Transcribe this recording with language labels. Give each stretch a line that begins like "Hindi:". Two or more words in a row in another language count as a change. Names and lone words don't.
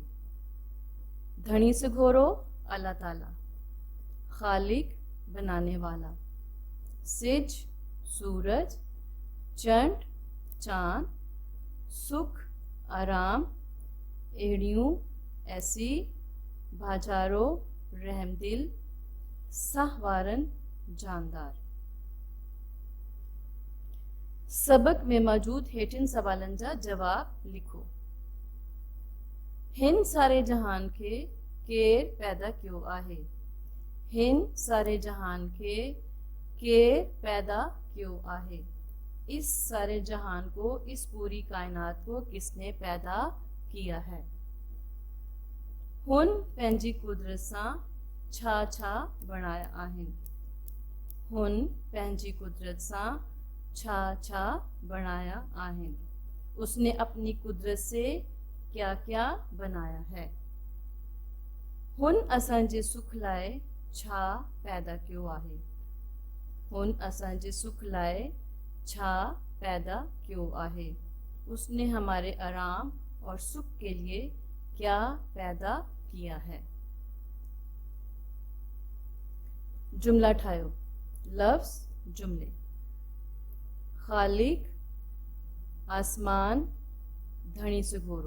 Sindhi: धनी से घोरो, अल्लाह ताला, खालिक, बनाने वाला, सेज, सूरज, चंड, चांद, सुख, आराम, एड़ियों, ऐसी, भाजारो, रहमदिल, सहवारन, जानदार। सबक में मौजूद हेठिन सवालन जा जवाब लिखो। हिन सारे जहान के केर पैदा क्यों आहे? हिन सारे जहान के केर पैदा क्यों आहे?
Urdu: इस सारे जहान को, इस पूरी कायनात को किसने पैदा किया है?
Sindhi: हुन पंहिंजी कुदरत सां छा छा बणाया आहिनि? हुन पंहिंजी कुदरत सां छा छा बनाया आहिनि?
Urdu: उसने अपनी कुदरत से क्या क्या बनाया है?
Sindhi: हुन असांजे सुख लाए छा पैदा क्यों आहे? हुन असांजे सुख लाए छा पैदा क्यों आहे?
Urdu: उसने हमारे आराम और सुख के लिए क्या पैदा किया है?
Sindhi: जुमला ठायो, लफ्ज, जुमले। खालिक, आसमान, धनी से घोरो।